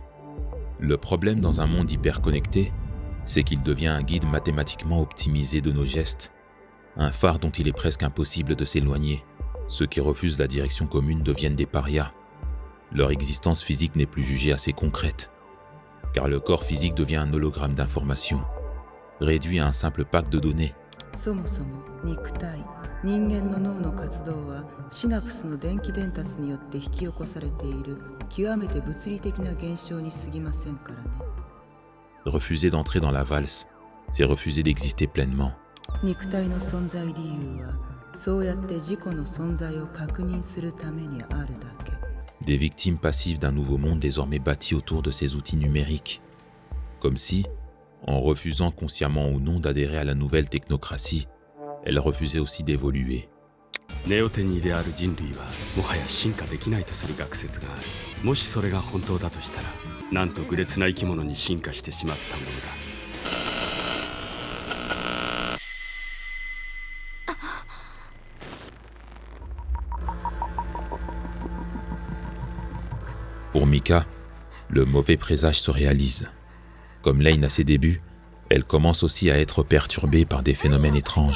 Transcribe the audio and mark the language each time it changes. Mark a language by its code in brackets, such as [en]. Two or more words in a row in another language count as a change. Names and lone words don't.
[fr] Le problème dans un monde hyper connecté, c'est qu'il devient un guide mathématiquement optimisé de nos gestes, un phare dont il est presque impossible de s'éloigner. Ceux qui refusent la direction commune deviennent des parias. Leur existence physique n'est plus jugée assez concrète. car le corps physique devient un hologramme d'information, réduit à un simple pack de données. [ja] そもそも肉体、人間の脳の活動はシナプスの電気伝達によって引き起こされている極めて物理的な現象に過ぎませんからね。 [fr] Refuser d'entrer dans la valse, c'est refuser d'exister pleinement. [ja] 肉体の存在理由はそうやって自己の存在を確認するためにあるだけ。 [fr] Des victimes passives d'un nouveau monde désormais bâti autour de ces outils numériques. Comme si, en refusant consciemment ou non d'adhérer à la nouvelle technocratie, elle refusait aussi d'évoluer. [ja] ネオテニーである人類はもはや進化できないとする学説がある。もしそれが本当だとしたら、なんと愚劣な生き物に進化してしまったものだ。 [fr] Pour Mika, le mauvais présage se réalise. Comme Lane à ses débuts, elle commence aussi à être perturbée par des phénomènes étranges.